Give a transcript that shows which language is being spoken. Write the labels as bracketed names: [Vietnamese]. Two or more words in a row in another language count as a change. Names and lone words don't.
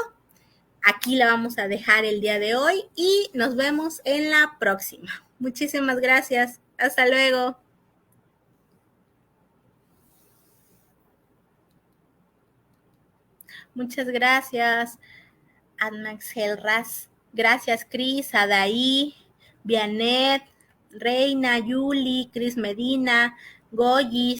[Spanish] Aquí la vamos a dejar el día de hoy y nos vemos en la próxima. Muchísimas gracias. Hasta luego. Muchas gracias. Admax Helras. Gracias, Cris, Adaí, Vianet, Reina, Yuli, Cris Medina, Goyi,